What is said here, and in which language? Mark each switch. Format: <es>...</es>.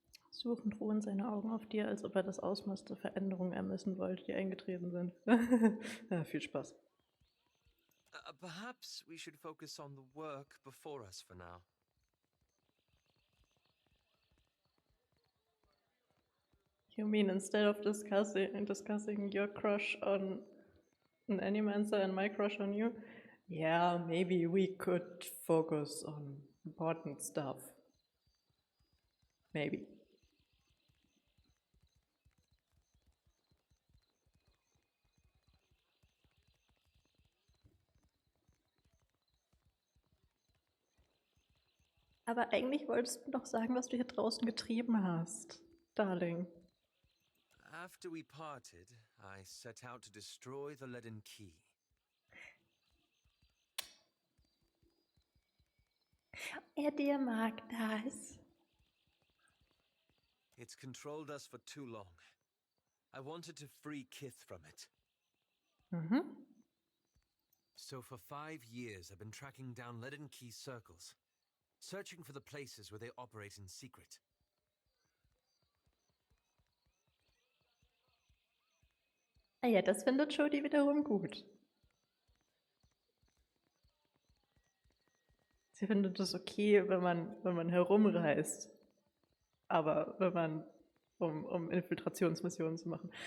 <de>Suchend ruhen seine Augen auf dir, als ob er das Ausmaß der Veränderungen ermessen wollte, die eingetreten sind. Ja, viel Spaß.</de> <en>Perhaps we should focus on the work before us for now. You mean instead of discussing your crush on an Animancer and my crush on you? Yeah, maybe we could focus on important stuff. Maybe.</en> <de>Aber eigentlich wolltest du doch sagen, was du hier draußen getrieben hast, Darling.</de> <en>After we parted, I set out to destroy the Leaden Key.</en> <de>Der mag das.</de> <en>It's controlled us for too long. I wanted to free Kith from it. So for 5 years, I've been tracking down Leaden Key circles, searching for the places where they operate in secret.</en> <de>Ah ja, das findet Jodie wiederum gut. Sie findet es okay, wenn man herumreist. Aber wenn man, um Infiltrationsmissionen zu machen.</de>